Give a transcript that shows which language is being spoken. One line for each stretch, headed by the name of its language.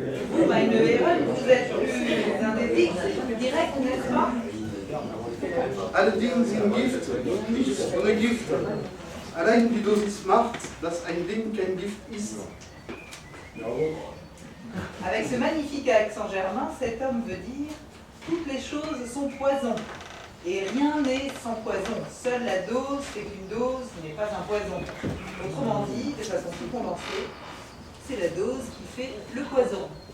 French: Vous,
German: meine Herren,
French: vous êtes plus un des dicts direct, n'est-ce pas?
German: Alle Dinge sind Gift, nichts ohne Gift. Allein die Dosis macht, dass ein Ding kein Gift ist.
French: Avec ce magnifique accent germain, cet homme veut dire « Toutes les choses sont poison, et rien n'est sans poison. Seule la dose fait qu'une dose n'est pas un poison. » Autrement dit, de façon plus condensée, c'est la dose qui fait le poison.